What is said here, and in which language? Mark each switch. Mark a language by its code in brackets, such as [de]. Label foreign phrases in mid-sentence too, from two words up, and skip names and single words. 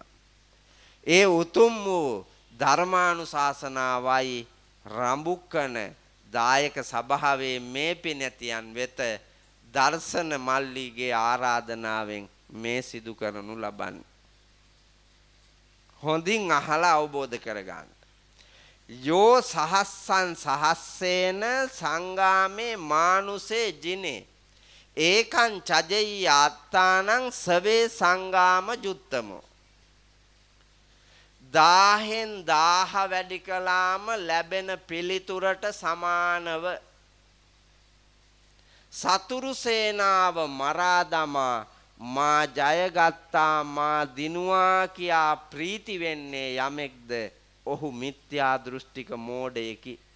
[si] ඒ උතුම් වූ ධර්මානුශාසනාවයි රඹුකන දායක සභාවේ මේ පිනැතියන් වෙත දර්ශන මල්ලිගේ ආරාධනාවෙන් මේ සිදු කරනු ලබන්නේ. හොඳින් අහලා අවබෝධ කරගන්න. [pi] යෝ සහස්සං සහස්සේන සංගාමේ මානුසේ ජිනේ ඒකං චජෙය්‍ය අත්තානං සවේ සංගාම ජුත්තමෝ. [si] 1000න් 1000 වැඩි කළාම ලැබෙන පිළිතුරට සමානව සතුරු සේනාව මරා දමා මා ජයගත්තා මා දිනුවා කියා ප්‍රීති වෙන්නේ යමෙක්ද ඔහු මිත්‍යා දෘෂ්ටික මෝඩයෙකි.